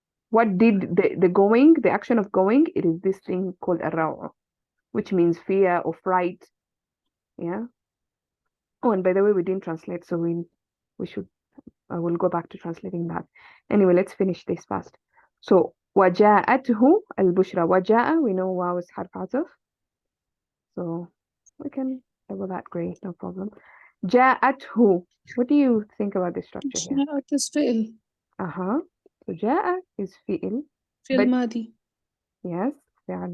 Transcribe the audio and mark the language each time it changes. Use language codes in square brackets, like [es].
[en] What did the action of going, it is this thing called الروع, which means fear or fright. Yeah. Oh, and by the way, we didn't translate, so we should we'll go back to translating that. Anyway, let's finish this fast. [ar] So وجاءته البشرى. [en] وجاء, we know واو is حرف عطف, so we can double that gray, no problem. [ar] جاءته. [en] What do you think about this structure here? [ar] جاءت is فعل. [en] So جاء is fi'il. [ar] فعل [en] But [ar] ماضي. [en] yes, فعل